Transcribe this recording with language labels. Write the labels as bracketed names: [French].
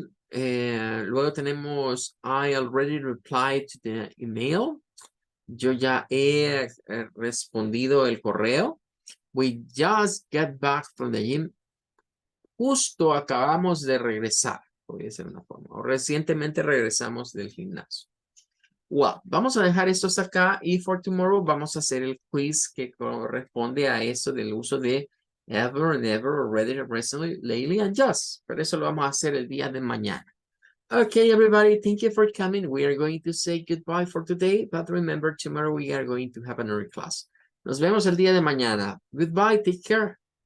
[Spanish] Luego tenemos [English] I already replied to the email. [Spanish] Yo ya he respondido el correo. [English] We just got back from the gym. [Spanish] Justo acabamos de regresar. Podría ser una forma. O recientemente regresamos del gimnasio. Well, vamos a dejar esto hasta acá y [English] for tomorrow [Spanish] vamos a hacer el quiz que corresponde a eso del uso de ever, never, already, recently, lately, and just. Pero eso lo vamos a hacer el día de mañana. [English] Okay, everybody, thank you for coming. We are going to say goodbye for today, but remember, tomorrow we are going to have another class. [Spanish] Nos vemos el día de mañana. [English] Goodbye, take care.